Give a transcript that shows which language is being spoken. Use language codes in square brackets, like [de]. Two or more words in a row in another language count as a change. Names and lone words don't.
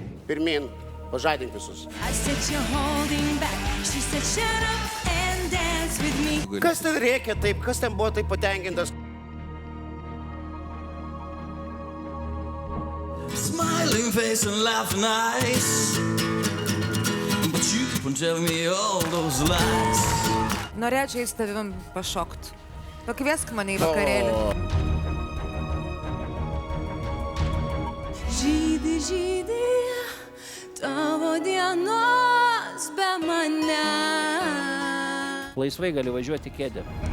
[lt] pirmin, pažadink visus. [en] I said you're holding back. She said shut up and dance with me. [lt] Kas ten rėkė taip, kas ten buvo taip patenkintas? [en] Smiling face and laughing eyes, but you keep on telling me all those lies. [lt] Norėčiau į tavim pašokt. Pakviesk mane į vakarėlį. Žydi, žydi, tavo dienos be mane. Laisvai gali važiuoti kėdę.